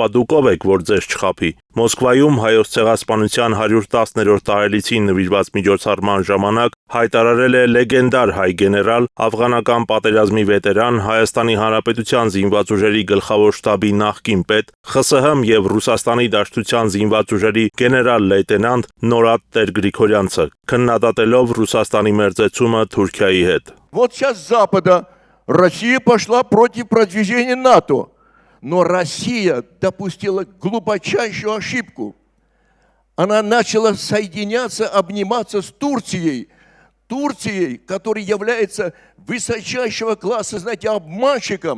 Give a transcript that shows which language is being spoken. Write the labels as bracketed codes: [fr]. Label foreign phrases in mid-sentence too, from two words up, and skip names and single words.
[hy] դուք ով եք, որ ձեզ չխաբի։ Մոսկվայում հայոց ցեղասպանության 110-րդ տարելիցին նվիրված միջոցառման ժամանակ հայտարարել է լեգենդար հայ գեներալ, աֆղանական պատերազմի վետերան, Հայաստանի Հանրապետության զինված ուժերի գլխավոր շտաբի նախկին պետ, ԽՍՀՄ եւ Ռուսաստանի Դաշնության զինված ուժերի գեներալ լեյտենանտ Նորադ Տեր-Գրիգորյանցը, քննադատելով Ռուսաստանի մերձեցումը Թուրքիայի հետ։ [ru] Вот сейчас с Запада Россия пошла против продвижения НАТО, но Россия допустила глубочайшую ошибку. Она начала соединяться, обниматься с Турцией. Турцией, который является высочайшего класса, знаете, обманщиком.